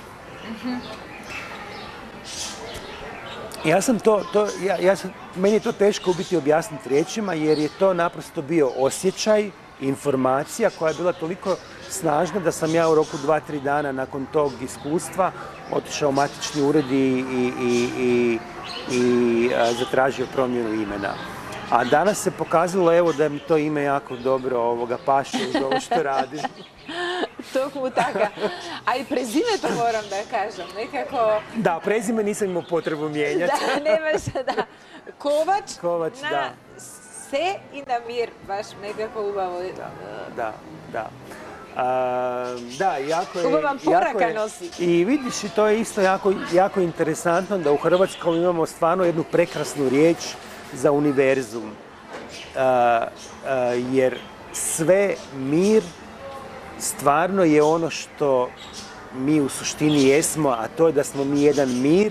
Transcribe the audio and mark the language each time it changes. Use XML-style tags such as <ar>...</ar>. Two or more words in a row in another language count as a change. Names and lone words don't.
<hr>Meni je to teško u biti objasniti riječima, jer je to naprosto bio osjećaj, informacija koja je bila toliko snažna da sam ja u roku 2-3 dana nakon tog iskustva otišao u matični ured i zatražio promjenu imena. A danas se pokazalo evo da mi to ime jako dobro paše uz ovo što radim.</hr> <mk>Токму така. А и презимето морам да кажам, некако...</mk> <hr>Да, презиме nisam imao potrebu mijenjati.</hr> <mk>Да, немаше, да. Ковач на да. се и на мир, баш некако убаво.</mk> <hr>Da. Da, jako je...</hr> <mk>Убава порака носи.</mk> <hr>I vidiš, to je isto jako interesantno da u Hrvatskoj imamo stvarno jednu prekrasnu riječ za univerzum. jer sve mir stvarno je ono što mi u suštini jesmo, a to je da smo mi jedan mir</hr>